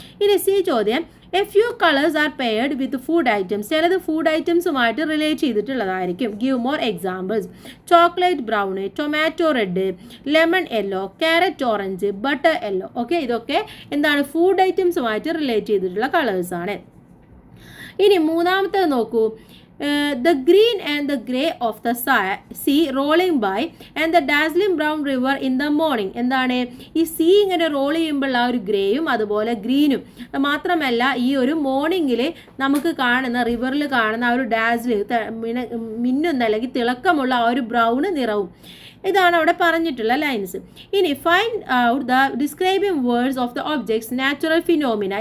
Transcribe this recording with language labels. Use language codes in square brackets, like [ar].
[ml] ഇനി സി ചോദ്യം, [en] A few colours are paired with food items. [ml] ചിലത് food ഐറ്റംസുമായിട്ട് relate ചെയ്തിട്ടുള്ളതായിരിക്കും. [en] Give more examples. Chocolate brown, tomato red, lemon yellow, carrot orange, butter yellow. [ml] Okay, ഇതൊക്കെ എന്താണ്, food ഐറ്റംസുമായിട്ട് relate ചെയ്തിട്ടുള്ള കളേഴ്സാണ്. ഇനി മൂന്നാമത്തേത് നോക്കൂ. [en] The green and the grey of the sea rolling by and the dazzling brown river in the morning. [ml] എന്താണ്, ഈ see ഇങ്ങനെ റോൾ ചെയ്യുമ്പോൾ ആ ഒരു ഗ്രേയും അതുപോലെ ഗ്രീനും മാത്രമല്ല ഈ ഒരു മോർണിംഗിൽ നമുക്ക് കാണുന്ന റിവറിൽ കാണുന്ന ആ ഒരു ഡാസ്ലിംഗ് മിന്നുന്ന അല്ലെങ്കിൽ തിളക്കമുള്ള ആ ഒരു ബ്രൗൺ നിറവും. ഇതാണ് അവിടെ പറഞ്ഞിട്ടുള്ള ലൈൻസ്. ഇനി [en] Find out the describing words of the objects natural phenomena.